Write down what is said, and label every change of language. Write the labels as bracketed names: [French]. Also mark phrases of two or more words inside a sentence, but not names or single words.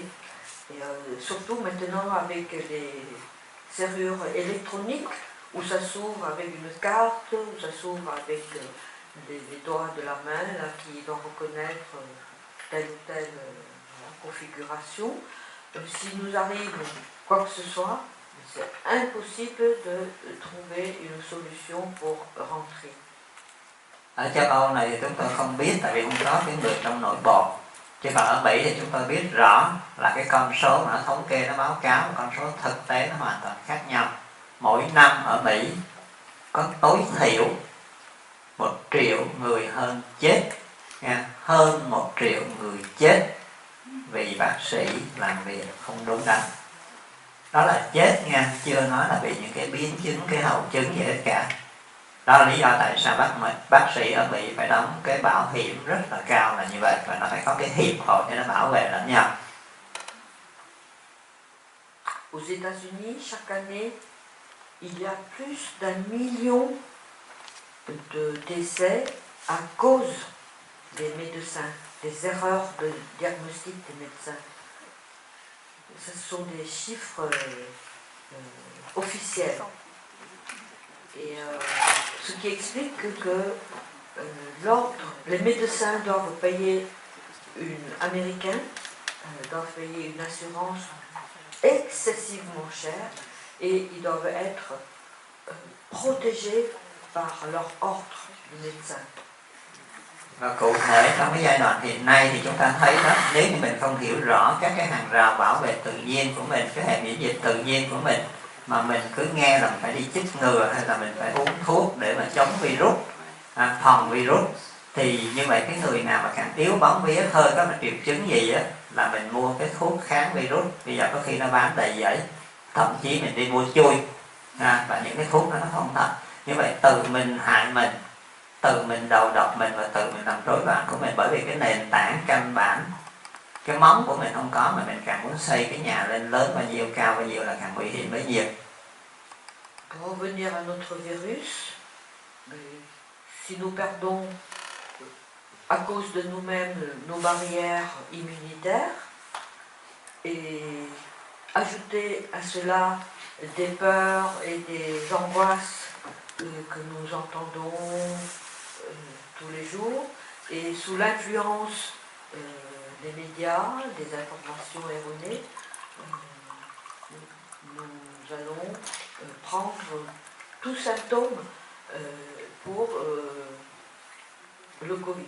[French] Et surtout maintenant avec les serrures électroniques, où ça s'ouvre avec une carte, où ça s'ouvre avec les doigts de la main là, qui vont reconnaître telle ou telle configuration. Si nous arrive quoi que ce soit, c'est impossible de trouver une solution pour rentrer. [Vietnamese] Ở châu Âu này thì chúng tôi không biết, tại vì không có tiếng Việt trong nội bộ. Chứ còn ở Mỹ thì chúng tôi biết rõ là cái con số mà nó thống kê, nó báo cáo, con số thực tế nó hoàn toàn khác nhau. Mỗi năm ở Mỹ có tối thiểu 1 triệu người hơn chết, nha. Hơn 1 triệu người chết vì bác sĩ làm việc không đúng đắn. Đó là chết nha, chưa nói là bị những cái biến chứng, cái hậu chứng gì hết cả. Đó là lý do tại sao bác sĩ ở Mỹ phải đóng cái bảo hiểm rất là cao là như vậy, và nó phải có cái hiệp hội để nó bảo vệ lẫn nhau. [French] Aux États-Unis, chaque année, il y a plus d'1 million de décès à cause des médecins, des erreurs de diagnostic des médecins. Ce sont des chiffres officiels. Et ce qui explique que les médecins doivent payer américains doivent payer une assurance excessivement chère et ils doivent être protégés par leur ordre de médecin. [Vietnamese] Và cụ thể trong cái giai đoạn hiện nay thì chúng ta thấy đó, nếu như mình không hiểu rõ các cái hàng rào bảo vệ tự nhiên của mình, cái hệ miễn dịch tự nhiên của mình, mà mình cứ nghe là mình phải đi chích ngừa hay là mình phải uống thuốc để mà chống virus, phòng virus, thì như vậy cái người nào mà càng yếu bóng vía hơi có một triệu chứng gì á là mình mua cái thuốc kháng virus, bây giờ có khi nó bán đầy giấy, thậm chí mình đi mua chui, và những cái thuốc đó nó không thật. Như vậy tự mình hại mình, tự mình đầu độc mình và tự mình làm rối loạn của mình, bởi vì cái nền tảng căn bản, cái móng của mình không có, mà mình càng muốn xây cái nhà lên lớn bao nhiêu, cao bao nhiêu là càng nguy hiểm bấy nhiêu. [French] Pour revenir à notre virus, si nous perdons à cause de nous-mêmes nos barrières immunitaires et ajouter à cela des peurs et des angoisses que nous entendons tous les jours, et sous l'influence des médias, des informations erronées, nous allons prendre tout symptôme pour le Covid.